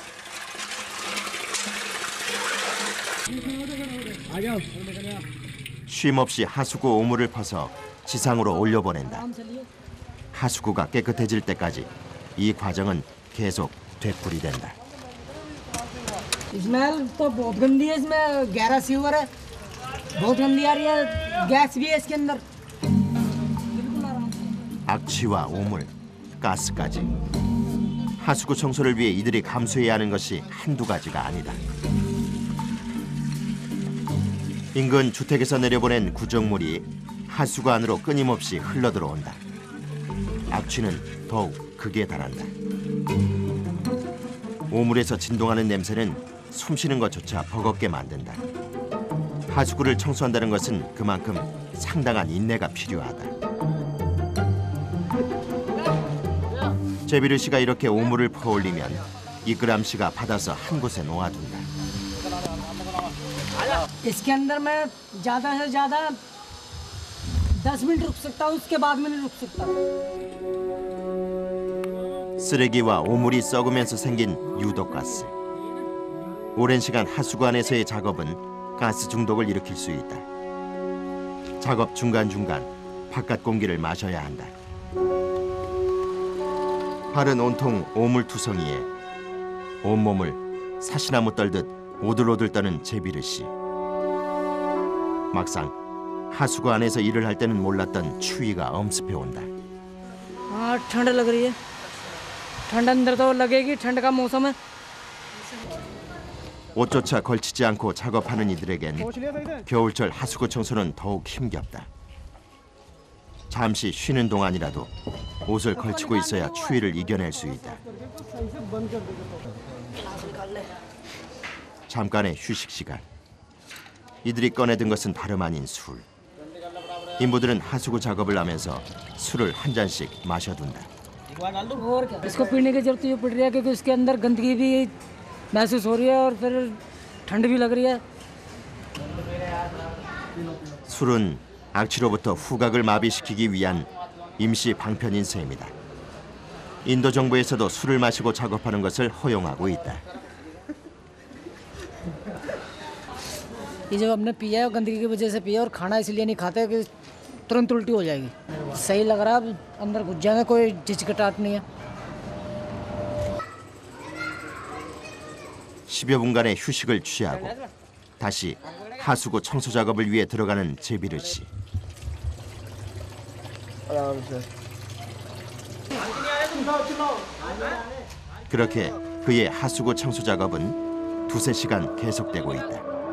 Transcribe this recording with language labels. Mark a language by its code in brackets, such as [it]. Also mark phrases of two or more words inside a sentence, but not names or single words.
[ko] 쉼없이 하수구 오물을 퍼서 지상으로 올려보낸다. 하수구가 깨끗해질 때까지 이 과정은 계속 되풀이된다. [hi] स्मेल तो बहुत गंदी है, इसमें गहरा सीवर है, बहुत गंदी आ रही है, गैस भी है इसके अंदर। [ko] 악취와 오물, 가스까지. 하수구 청소를 위해 이들이 감수해야 하는 것이 한두 가지가 아니다. 인근 주택에서 내려보낸 구정물이 하수구 안으로 끊임없이 흘러들어온다. 악취는 더욱 극에 달한다. 오물에서 진동하는 냄새는 숨쉬는 것조차 버겁게 만든다. 하수구를 청소한다는 것은 그만큼 상당한 인내가 필요하다. 제비르 씨가 이렇게 오물을 퍼올리면 이끄람 씨가 받아서 한 곳에 놓아둔다. [hi] इसके अंदर मैं ज़्यादा से ज़्यादा 10 मिनट रुक सकता हूँ, उसके बाद में नहीं रुक सकता। [ko] 쓰레기와 오물이 썩으면서 생긴 유독가스. 오랜 시간 하수구 안에서의 작업은 가스 중독을 일으킬 수 있다. 작업 중간중간 바깥 공기를 마셔야 한다. 팔은 온통 오물투성이에 온몸을 사시나무 떨듯 오들오들 떠는 제비르 씨. 막상 하수구 안에서 일을 할 때는 몰랐던 추위가 엄습해 온다. [hi] हाँ ठंड लग रही है, ठंड अंदर तो लगेगी, ठंड का मौसम है। [ko] 옷조차 걸치지 않고 작업하는 이들에겐 겨울철 하수구 청소는 더욱 힘겹다. 잠시 쉬는 동안이라도 옷을 걸치고 있어야 추위를 이겨낼 수 있다. 잠깐의 휴식 시간. 이들이 꺼내든 것은 다름 아닌 술. 인부들은 하수구 작업을 하면서 술을 한 잔씩 마셔둔다. [hi] और क्या, इसको पीने की जरूरत ये पड़ रही है क्योंकि उसके अंदर गंदगी भी महसूस हो रही है और फिर ठंड भी लग रही है। [ko] 술은 악취로부터 후각을 마비시키기 위한 임시 방편 인쇄입니다. 인도 정부에서도 술을 마시고 작업하는 것을 허용하고 있다. [hi] ये जब हमने पिया है गंदगी की वजह से पिया और खाना इसलिए नहीं खाते कि तुरंत उल्टी हो जाएगी। सही लग रहा है, अंदर घुस जाएंगे, कोई झिझकटाहट नहीं है। [ko] 10여 분간의 휴식을 취하고 다시 하수구 청소 작업을 위해 들어가는 제비르 씨. 그렇게 그의 하수구 청소 작업은 2~3시간 계속되고 있다.